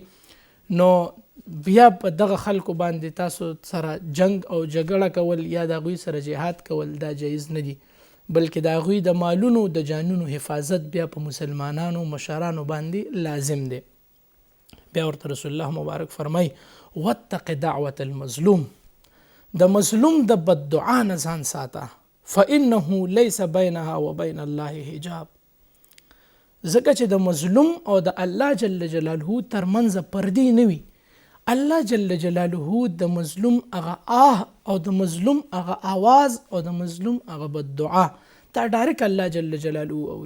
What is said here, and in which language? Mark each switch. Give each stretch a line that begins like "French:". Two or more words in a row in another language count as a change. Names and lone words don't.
Pashto: نو بیا په دغه خلکو باندې تاسو سره جنگ او جګړه کول یا د هغوی سره جهاد کول دا جایز نه دي، بلکې د هغوی د مالونو د جانونو حفاظت بیا په مسلمانانو مشرانو باندې لازم دی. بیا ورته رسول الله مبارک فرمای
Arabic: واتق دعوة المظلوم،
Pashto: د مظلوم د بددعا نه ځان ساته
Arabic: فانه ليس بينها وبين الله حجاب.
Pashto: ځکه چې د مظلوم او د الله
Arabic: جل جلاله
Pashto: ترمنځ پردې نه وي. الله
Arabic: جل جلاله
Pashto: د مظلوم هغه او د مظلوم هغه آواز او د مظلوم هغه بددعا دا ډایرک الله
Arabic: جل جلاله
Pashto: اوري.